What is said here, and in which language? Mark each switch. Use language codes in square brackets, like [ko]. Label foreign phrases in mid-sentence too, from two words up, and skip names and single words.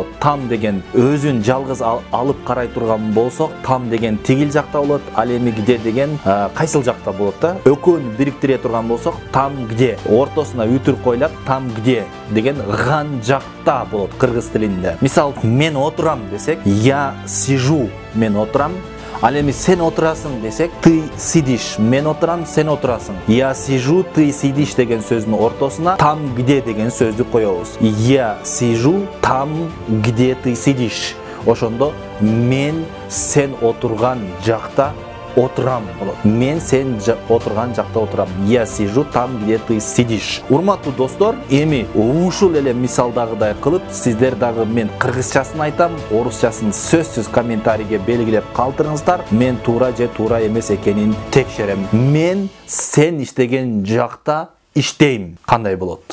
[ky] Там деген өзүн жалгыз алып карай турган болсок, там деген тигил жакта болот. Ал эми где деген кайсыл жакта болот да? Экөөнү бириктире турган болсок, [ru] там где [ky] ортосуна үтүр койлап, [ru] там где [ky] деген ган жакта болот кыргыз тилинде. Мисал, мен отурам десек, [ru] я сижу, [ky] мен отурам. Ал эми сен отурасың десек, [ru] ты сидишь, [ky] мен отурам, сен отурасың. [ru] Я сижу, ты сидишь [ky] деген сөздүн ортосуна [ru] там где [ky] деген сөздү коебуз. [ru] Я сижу там где ты сидишь. [ky] Ошондо мен сен отурган жакта отурам болот. Мен сен отурган жакта отурам. [ru] Я сижу там, где ты сидишь. [ky] Урматтуу достор, эми ушул эле мисалдагыдай кылып, сиздер дагы мен кыргызчасын айтам, орусчасын сөзсүз комментарийге белгилеп калтырыңыздар. Мен туура же туура эмес экенин текшерем. Мен сен иштеген жакта иштейм. Кандай болот?